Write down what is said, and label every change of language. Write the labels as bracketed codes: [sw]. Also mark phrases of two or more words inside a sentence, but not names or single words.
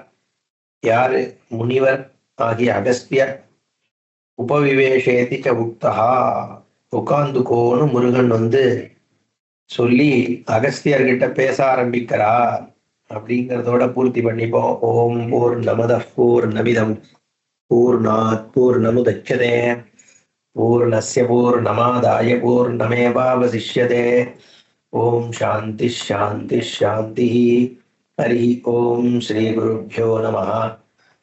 [ta] யாரு? முனிவர் ஆகிய அகஸ்தியர். [sa] उपविवेशेति च उक्तः, [ta] உட்கார்ந்துக்கோன்னு முருகன் வந்து சொல்லி அகஸ்தியர்கிட்ட பேச ஆரம்பிக்கிறார். அப்படிங்கிறதோட பூர்த்தி பண்ணிப்போம். [sa] ओम् पूर्णमदः पूर्णमिदं पूर्णात् पूर्णमुदच्यते पूर्णस्य पूर्णमादाय पूर्णमेवावशिष्यते. ओम् शान्तिः शान्तिः शान्तिः. हरि ओम् श्री गुरुभ्यो नमः.